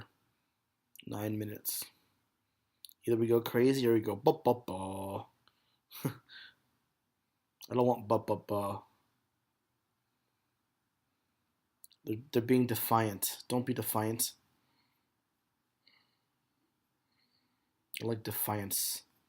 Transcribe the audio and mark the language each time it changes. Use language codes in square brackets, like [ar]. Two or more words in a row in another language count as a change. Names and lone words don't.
[en] 9 minutes. Either we go crazy or we go ba ba ba. I don't want ba ba ba. They're being defiant. Don't be defiant. I like defiance.